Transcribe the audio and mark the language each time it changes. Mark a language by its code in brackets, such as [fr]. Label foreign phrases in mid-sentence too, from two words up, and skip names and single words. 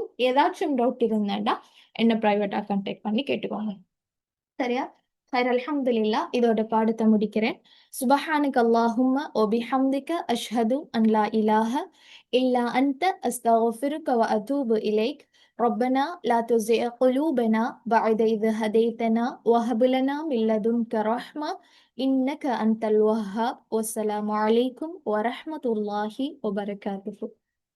[ta] ஏதாச்சும் டவுட் இருந்தாண்டா என்ன [en] private contact [ta] பண்ணி கேட்டுக்கோங்க. சரியா? [ar] خير الحمد لله. [ta] இதோட பாடத்தை முடிக்கிறேன். [ar] سبحانك اللهم وبحمدك أشهد أن لا إله إلا أنت أستغفرك وأتوب إليك. ربنا لا تزغ قلوبنا بعد إذ هديتنا وهب لنا من لدنك رحمة إنك أنت الوهاب. والسلام عليكم ورحمة الله وبركاته.